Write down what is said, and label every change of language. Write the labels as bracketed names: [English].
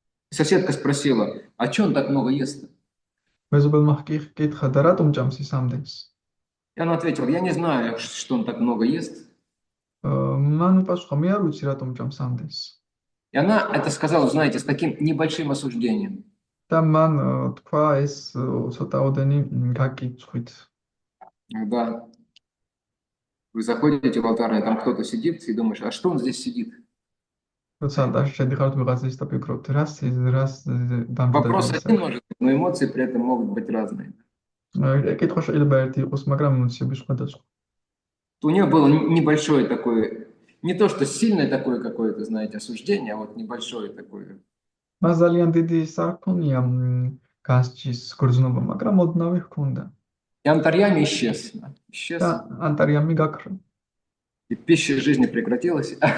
[Russian] Соседка спросила, а что он так много ест? [Georgian] მეზობელმა კითხა, და რატომ ჭამს ის ამდენს? [Russian] И она ответила, я не знаю, что он так много ест. [Georgian] მან უპასუხა, მე არ ვიცი რატომ ჭამს ამდენს. [Russian] И она это сказала, знаете, с таким небольшим осуждением. [Georgian] და მან თქვა ეს ცოტაოდენი გაკიცხვით. [Russian] Да. Вы заходите в алтарь, там кто-то сидит, и думаешь, а что он здесь сидит? [Georgian] როცა алтарში შედიხართ ვიღაცის და ფიქრობთ, რას [Russian] Вопрос один может быть, но эмоции при этом могут быть разные. [Georgian] კითხვა შეიძლება ერთი იყოს, მაგრამ ემოციები სხვადასხვა. [Russian] У нее было небольшое такое, не то что сильное такое какое-то, знаете, осуждение, а вот небольшое такое. [Georgian] მას ძალიან დიდი ის არ ჰქონია გასჯის გრძნობა, მაგრამ ოდნავი ჰქონდა. [Russian] И Антарьями исчез. Исчез. [Georgian] და ანტარიამი გაქრა. [Russian] И пища жизни прекратилась.